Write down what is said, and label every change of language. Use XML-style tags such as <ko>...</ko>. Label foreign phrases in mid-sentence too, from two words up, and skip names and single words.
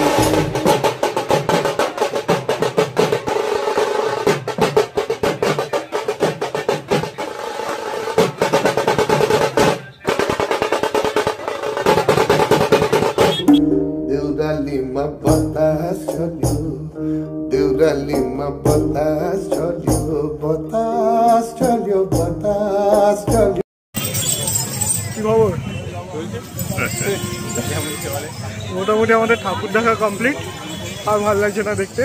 <ne>देउरालीमा बतास चल्यो, देउरालीमा बतास चल्यो, बतास चल्यो, बतास चल्यो।</ne> <bn>কি খবর? মোটামুটি আমাদের ঠাকুর দেখা কমপ্লিট, আর ভালো লাগছে না দেখতে।</bn>